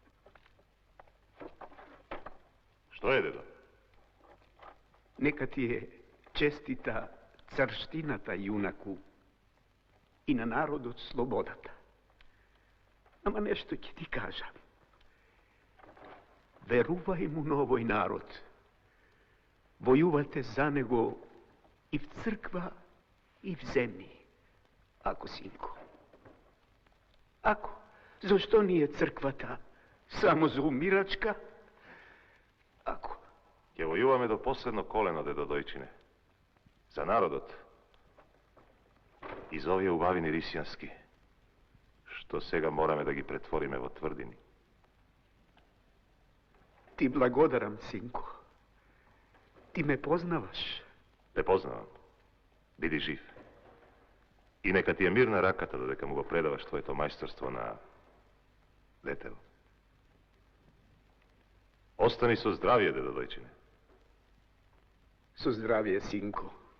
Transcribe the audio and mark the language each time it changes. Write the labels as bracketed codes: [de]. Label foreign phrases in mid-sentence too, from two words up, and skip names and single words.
[mk] Што е, дедо? Нека ти е честита царштината, јунаку, и на народот слободата. Ама нешто ќе ти кажам. Верувај му на овој народ. Војувате за него и в црква и в земли. Ако, синко? Ако? Зашто није црква та само за умирачка? Ako? Ќе војуваме до последно колено, дедо Дојчине. За народот. И за овие убавини рисјански, што сега мораме да ги претвориме во тврдини. Ти благодарам, синко. Ти ме познаваш. Те познавам. Биди жив. И нека ти е мирна раката додека му го предаваш твоето мајсторство на детево. Остани со здравие, дедо Дојчине. Со здравие, sinko.